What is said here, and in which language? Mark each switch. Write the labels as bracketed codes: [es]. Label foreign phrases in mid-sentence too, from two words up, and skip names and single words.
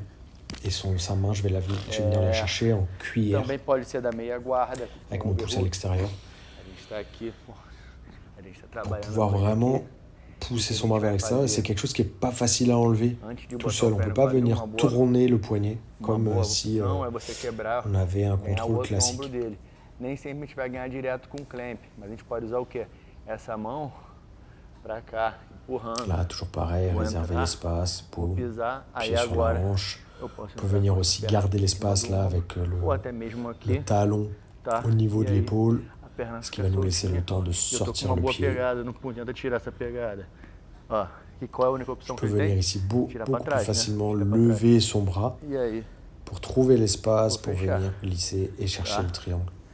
[fr] Et sa main, je vais venir la chercher en cuillère avec mon pouce à l'extérieur. Pour pouvoir vraiment pousser son bras vers l'extérieur, c'est quelque chose qui n'est pas facile à enlever tout seul. On ne peut pas venir tourner le poignet comme si on avait un contrôle classique. [pt] Nem sempre a gente vai ganhar direto com o clamp, mas a gente pode usar o quê? Essa mão para cá, empurrando. [fr] Là, toujours pareil, réserver l'espace, pour pied sur la hanche. On peut venir aussi garder l'espace là avec le talon au niveau de l'épaule, ce qui va nous laisser le temps de sortir le pied. Je peux venir ici beaucoup plus facilement lever son bras pour trouver l'espace, pour venir glisser et chercher le triangle.